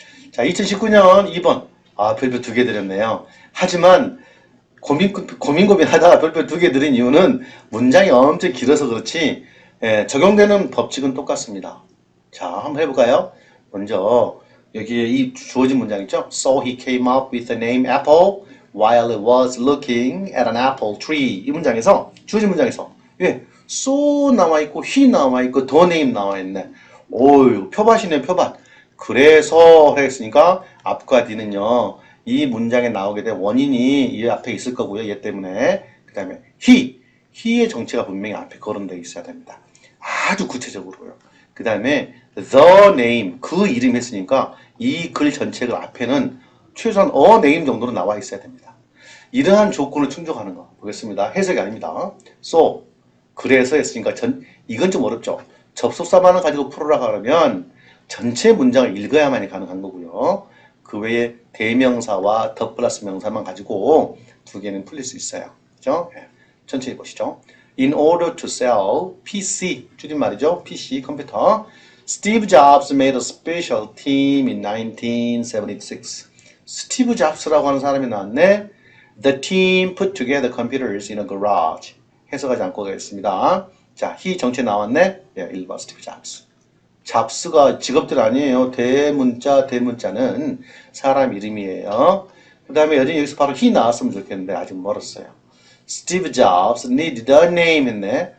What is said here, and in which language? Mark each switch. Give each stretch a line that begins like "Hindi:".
Korean: 자, 2019년 2번 별표 2개 드렸네요. 하지만 고민하다가 별표 2개 드린 이유는 문장이 엄청 길어서 그렇지 적용되는 법칙은 똑같습니다. 자, 한번 해볼까요? 먼저 여기에 이 주어진 문장 있죠?
English: So he came up with the name Apple while he was looking at an apple tree.
Korean: 이 문장에서 주어진 문장에서 예, so 나와 있고 he 나와 있고 the name 나와 있네. 오유 표밭이네 표밭. 그래서 했으니까 앞과 뒤는요. 이 문장에 나오게 된 원인이 이 앞에 있을 거고요. 얘 때문에. 그 다음에 he의 정체가 분명히 앞에 거론되어 있어야 됩니다. 아주 구체적으로요. 그 다음에 the name, 그 이름 했으니까 이 글 전체가 앞에는 최소한 a name 정도로 나와 있어야 됩니다. 이러한 조건을 충족하는 거 보겠습니다. 해석이 아닙니다. So, 그래서 했으니까 이건 좀 어렵죠. 접속사만을 가지고 풀으라고 하면 전체 문장을 읽어야만이 가능한 거고요. 그 외에 대명사와 더 플러스 명사만 가지고 두 개는 풀릴 수 있어요. 그죠? 네. 천천히 보시죠.
English: In order to sell PC,
Korean: 줄임말이죠. PC, 컴퓨터.
English: Steve Jobs made a special team in 1976.
Korean: 스티브 잡스라고 하는 사람이 나왔네.
English: The team put together computers in a garage.
Korean: 해석하지 않고 가겠습니다. 자, he 정체 나왔네. 예, 1번 스티브 잡스. 잡스가 직업들 아니에요. 대문자는 사람 이름이에요. 그 다음에 여기서 바로 he 나왔으면 좋겠는데 아직 멀었어요.
English: Steve Jobs need the name
Korean: 했네.